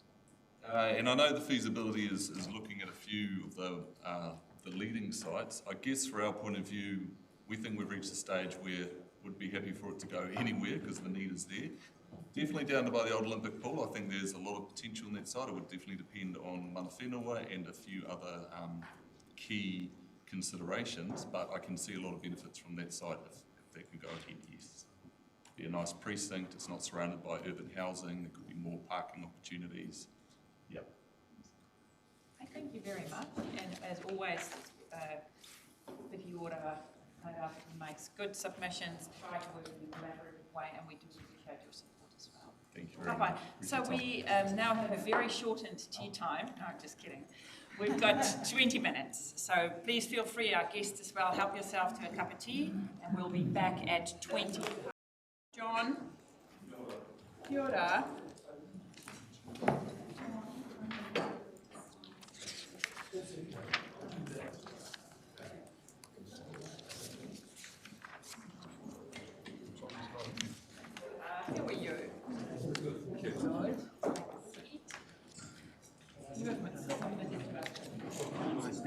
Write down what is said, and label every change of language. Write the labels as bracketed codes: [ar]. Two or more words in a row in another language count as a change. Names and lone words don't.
[en] And I know the feasibility is looking at a few of the leading sites. I guess for our point of view, we think we've reached a stage where we'd be happy for it to go anywhere because the need is there. Definitely down to by the old Olympic pool. I think there's a lot of potential on that side. It would definitely depend on [mi] mana whenua [en] and a few other key considerations, but I can see a lot of benefits from that site if that could go ahead, yes. Be a nice precinct, it's not surrounded by urban housing, there could be more parking opportunities. Yep. Thank you very much, and as always, Piti Ora makes good submissions, try to work in a collaborative way, and we do appreciate your support as well. Thank you very much. So we now have a very shortened tea time. No, I'm just kidding. We've got 20 minutes, so please feel free, our guests as well, help yourself to a cup of tea, and we'll be back at 20. John? [mi] Kia ora. [en] How are you? Good. You have